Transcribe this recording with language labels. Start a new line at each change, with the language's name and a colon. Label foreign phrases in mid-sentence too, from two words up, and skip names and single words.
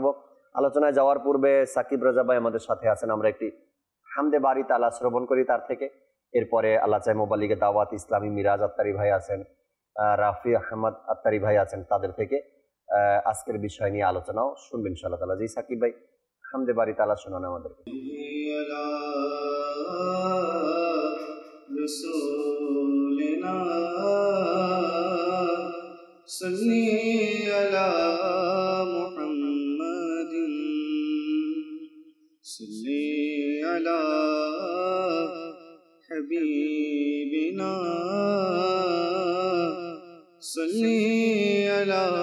Bangla: আলোচনায় যাওয়ার পূর্বে সাকিব রাজা ভাই আমাদের সাথে আছেন, আমরা একটি হামদে বারি তাআলা শ্রবণ করি তার থেকে। এরপরে আল্লাহ চাই মোবালিগে দাওয়াত ইসলামী মিরাজ আত্তারি ভাই আছেন, রাফি আহমদ আত্তারি ভাই আছেন, তাদের থেকে আজকের বিষয় নিয়ে আলোচনাও শুনবেন ইনশাআল্লাহ তাআলা। জি সাকিব ভাই, হামদে বারি তাআলা শোনান আমাদেরকে।
Arabic: رسولنا صلی علی محمد صلی علی حبیبنا صلی علی